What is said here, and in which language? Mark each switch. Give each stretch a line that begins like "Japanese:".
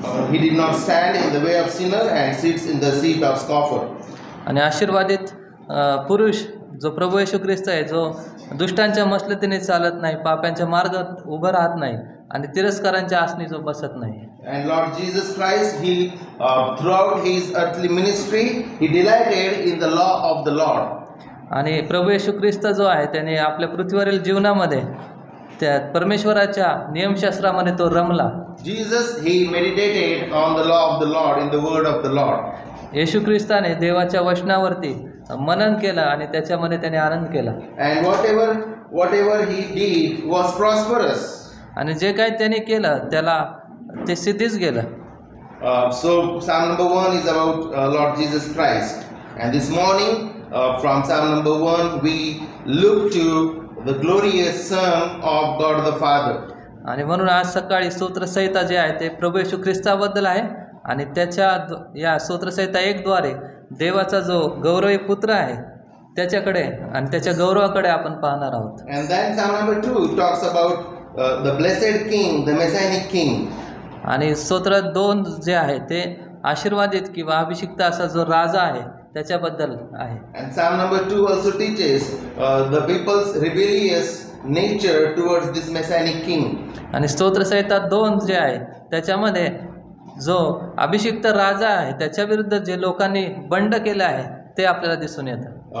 English: He did not stand in the way of sinner and sits in the seat of scoffer.
Marathi: आणि आशीर्वादित पुरुष जो प्रभू येशू ख्रिस्त आहे, जो दुष्टांच्या मसलतीने चालत नाही, पाप्यांच्या मार्गात उभं राहत नाही आणि तिरस्कारांच्या आसनी जो बसत नाही.
English: And Lord Jesus Christ, he throughout his earthly ministry, he delighted in the law of the Lord.
Marathi: आणि प्रभू येशू ख्रिस्त जो आहे त्याने आपल्या पृथ्वीवरील जीवनामध्ये त्या परमेश्वराच्या नियमशास्त्रामध्ये तो रमला.
English: Jesus, he meditated on the law of the Lord, in the word of the Lord.
Marathi: येशू ख्रिस्ताने देवाच्या वचनावरती मनन केलं आणि त्याच्यामध्ये त्याने आनंद केला.
English: And whatever he did was prosperous.
Marathi: आणि जे काही त्याने केलं त्याला ते सिद्धीच गेलं.
English: So Psalm number 1 is about Lord Jesus Christ. And this morning from Psalm number 1 we look to the glorious Son of God the Father.
Marathi: आणि म्हणून आज सकाळी स्तोत्रसंहिता जे आहे ते प्रभू येशू ख्रिस्ताबद्दल आहे आणि त्याच्या या स्तोत्रसंहिता 1 द्वारे देवाचा जो गौरवी पुत्र आहे त्याच्याकडे आणि त्याच्या गौरवाकडे आपण पाहणार आहोत.
English: And then Psalm number 2 talks about the blessed king, the messianic king.
Marathi: आणि स्तोत्र 2 जे आहे ते आशीर्वादित किंवा अभिषिक्त असा जो राजा आहे त्याच्याबद्दल आहे.
English: And Psalm number 2 also teaches the people's rebellious nature towards this messianic king.
Marathi: आणि स्तोत्रसंहिता 2 जे आहे त्याच्यामध्ये जो अभिषिक्त राजा आहे त्याच्या विरुद्ध जे लोकांनी बंड केले आहे ते आपल्याला दिसून येतं.